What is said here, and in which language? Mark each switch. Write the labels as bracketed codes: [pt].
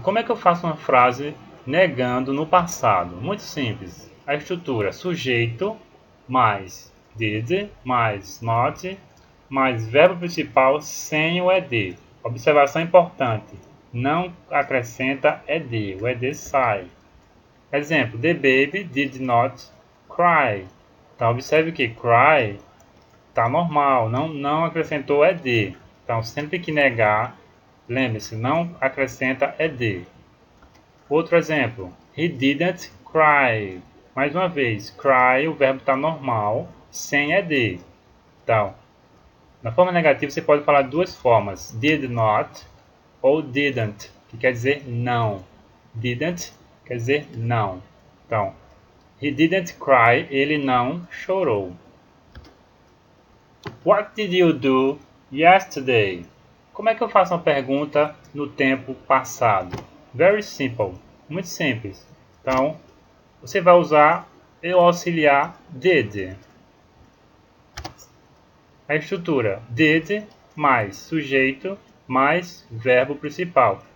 [pt] Como é que eu faço uma frase negando no passado? Muito simples. A estrutura sujeito mais did mais not mais verbo principal sem o ed. Observação importante. Não acrescenta ed. O ed sai. Exemplo, [en] the baby did not cry. [pt] Então, observe que cry está normal, não acrescentou ed. Então, sempre que negar, lembre-se, não acrescenta ed. Outro exemplo, [en] he didn't cry. [pt] Mais uma vez, cry, o verbo está normal, sem ed. Então, Na forma negativa você pode falar duas formas, did not ou didn't, que quer dizer não. Didn't quer dizer não. Então, [en] he didn't cry, [pt] ele não chorou. [en] What did you do yesterday? [pt] Como é que eu faço uma pergunta no tempo passado? [en] Very simple, [pt] muito simples. Então, você vai usar o auxiliar did. A estrutura did mais sujeito mais verbo principal.